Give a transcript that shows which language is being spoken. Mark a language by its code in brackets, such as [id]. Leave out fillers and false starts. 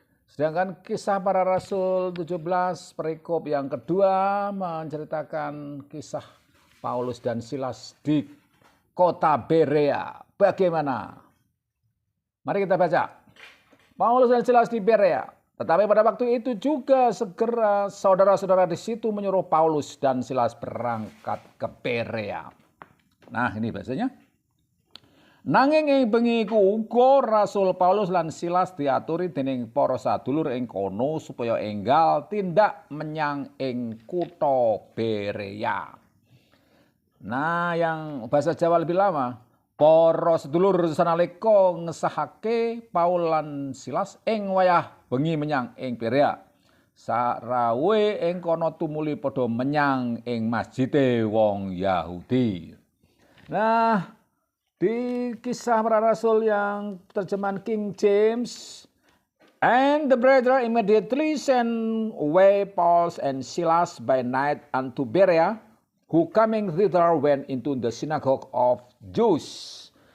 [id] Sedangkan kisah para rasul 17 perikop yang kedua menceritakan kisah Paulus dan Silas di kota Berea. Bagaimana? Mari kita baca. Paulus dan Silas di Berea. Tetapi pada waktu itu juga segera saudara-saudara di situ menyuruh Paulus dan Silas berangkat ke Berea. Nah, ini bahasanya. [jv] Nanging ing bengi iku uga Rasul Paulus lan Silas diaturi dening para sadulur ing kono supaya enggal tindak menyang ing kutha Berea. [id] Nah, yang bahasa Jawa lebih lama, [jv] para sedulur sanalika ngesahake Paul lan Silas ing wayah bengi menyang ing Berea. Sarawe ing kono tumuli padha menyang ing masjide wong Yahudi. [id] Nah, di kisah para rasul yang terjemahan King James, [en] and the brethren immediately sent away Paul and Silas by night unto Berea, who coming thither went into the synagogue of Jews.